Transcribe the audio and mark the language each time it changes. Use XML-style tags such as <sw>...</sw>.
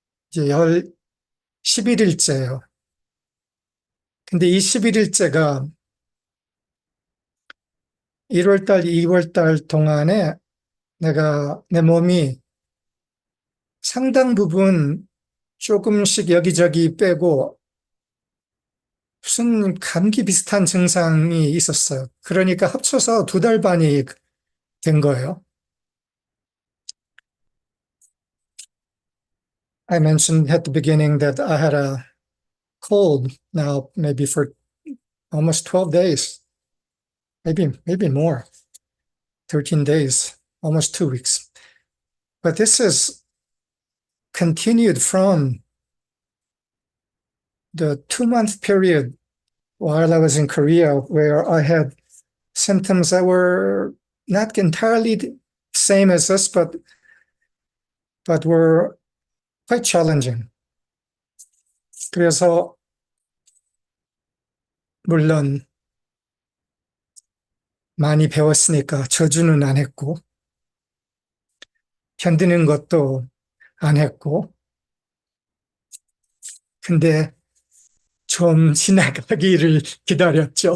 <ko>이제 11일째예요. 근데 이 11일째가 1월달, 2월달 동안에 내 몸이 상당 부분 조금씩 여기저기 빼고 무슨 감기 비슷한 증상이 있었어요. 그러니까 합쳐서 2달 반이 된 거예요.</ko> <en>I mentioned at the beginning that I had a cold now, maybe for almost 12 days, maybe more, 13 days, almost 2 weeks. But this is continued from the 2-month period while I was in Korea, where I had symptoms that were not entirely the same as this, but were quite challenging.</en> <ko>그래서 물론 많이 배웠으니까 저주는 안 했고 견디는 것도 안 했고, 근데 좀 지나가기를 기다렸죠.</ko>